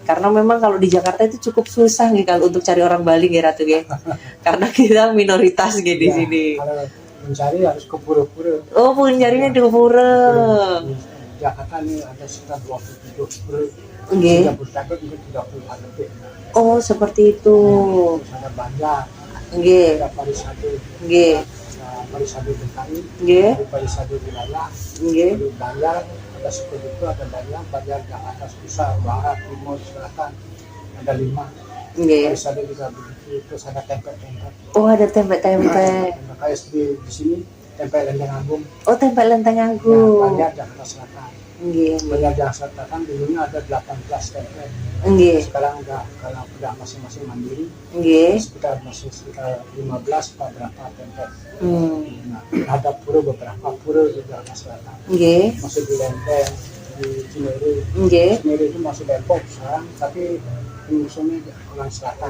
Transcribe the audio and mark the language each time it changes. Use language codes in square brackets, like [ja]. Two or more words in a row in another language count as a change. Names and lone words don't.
[id] Karena memang kalau di Jakarta itu cukup susah nih kalau untuk cari orang Bali, nggih Ratu, nggih. Karena kita minoritas di sini. Kalau mencari harus ke pura-pura. Oh, mencarinya di pura. Di Jakarta ini ada sekitar 27 pura. Nggih. Juga 30 lebih. Oh, seperti itu. Terus ada Banjar. Nggih. Ada Parisade. Nggih. Parisade DKI. Nggih. Parisade wilayah. Nggih. Banjar. Ada seperti itu, ada Banjar Jakarta Pusat, Barat, Timur, Selatan, ada 5. Terus ada juga begitu, terus ada tempe-tempe. Oh, ada tempe-tempe. Kayak di sini tempe Lenteng Agung. Oh, tempe Lenteng Agung. Banjar Jakarta Selatan. Banjar Jakarta Selatan dulunya ada 18 tempe. Sekarang kalau udah masing-masing mandiri. Sekitar 15 berapa tempe. Nah, ada pura beberapa pura di Jakarta Selatan. Masih di Lenteng, di Cinere. Cinere itu masih Depok sekarang, tapi musuhnya orang Selatan.